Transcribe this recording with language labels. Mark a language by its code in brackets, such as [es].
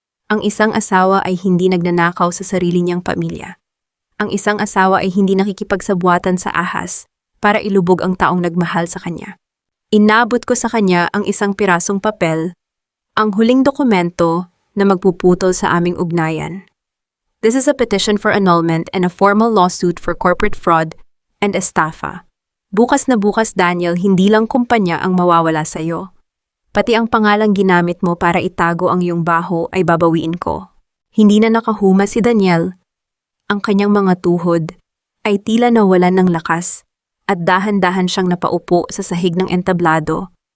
[tl] Ang isang asawa ay hindi nagnanakaw sa sarili niyang pamilya. Ang isang asawa ay hindi nakikipagsabwatan sa ahas para ilubog ang taong nagmahal sa kanya. Inabot ko sa kanya ang isang pirasong papel, ang huling dokumento na magpuputol sa aming ugnayan. [en] "This is a petition for annulment and a formal lawsuit for corporate fraud and estafa. [tl] Bukas na bukas, Daniel, hindi lang kumpanya ang mawawala sa iyo. Pati ang pangalang ginamit mo para itago ang iyong baho ay babawiin ko." Hindi na nakahuma si Daniel. Ang kanyang mga tuhod ay tila nawalan ng lakas at dahan-dahan siyang napaupo sa sahig ng entablado.